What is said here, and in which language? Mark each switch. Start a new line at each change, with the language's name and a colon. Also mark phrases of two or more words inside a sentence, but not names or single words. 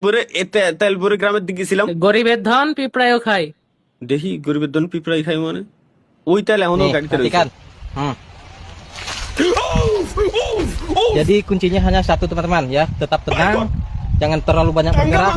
Bangla: পরে তেলপুরে গ্রামের দিকে গেছিলাম, গরিবের ধন পিঁপড়ায়ও খায়। দেখি গরিবের ধন পিঁপড়াই খাই মানে ওই তেল এখনো
Indonesian: Nih,
Bangla: গাড়িতে রয়েছে।
Indonesian: perhatikan. Jadi kuncinya hanya satu teman-teman ya, tetap tenang, jangan terlalu banyak bergerak.